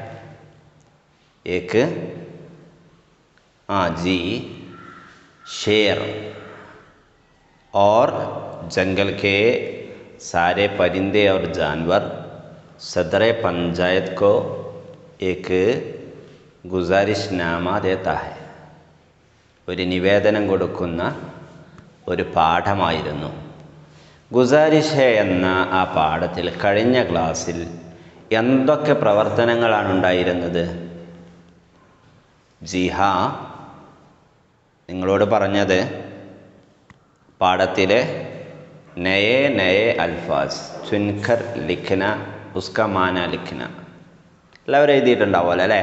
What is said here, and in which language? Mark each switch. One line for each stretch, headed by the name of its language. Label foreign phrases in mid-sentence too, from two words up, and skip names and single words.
Urdu: ایک جی شیر اور جنگل کے سارے پرندے اور جانور صدر پنچایت کو ایک گزارش نامہ دیتا ہے.
Malayalam: ഒരു നിവേദനം കൊടുക്കുന്ന ഒരു പാഠമായിരുന്നു ഗുസാരിഷ് ഹെ എന്ന ആ പാഠത്തിൽ. കഴിഞ്ഞ ക്ലാസ്സിൽ എന്തൊക്കെ പ്രവർത്തനങ്ങളാണ് ഉണ്ടായിരുന്നത്?
Urdu: جی ہاں,
Malayalam: നിങ്ങളോട് പറഞ്ഞത് പാഠത്തിലെ
Urdu: نئے نئے الفاظ چن کر لکھنا اس کا معنی لکھنا
Malayalam: എല്ലാവരും എഴുതിയിട്ടുണ്ടാവുമല്ലോ അല്ലേ?